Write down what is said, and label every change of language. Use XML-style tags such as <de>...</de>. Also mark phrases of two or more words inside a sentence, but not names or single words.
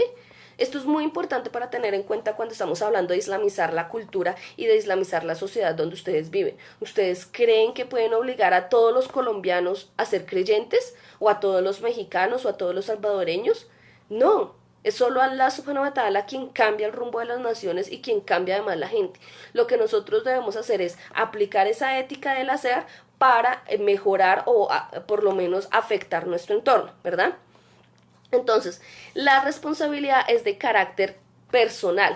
<es>Esto es muy importante para tener en cuenta cuando estamos hablando de islamizar la cultura y de islamizar la sociedad donde ustedes viven. ¿Ustedes creen que pueden obligar a todos los colombianos a ser creyentes? ¿O a todos los mexicanos o a todos los salvadoreños? No, es solo</es> <ar>الله سبحانه وتعالى</ar> <es>quien cambia el rumbo de las naciones y quien cambia además la gente. Lo que nosotros debemos hacer es aplicar esa ética del hacer para mejorar o por lo menos afectar nuestro entorno, ¿verdad? Entonces, la responsabilidad es de carácter personal.</es>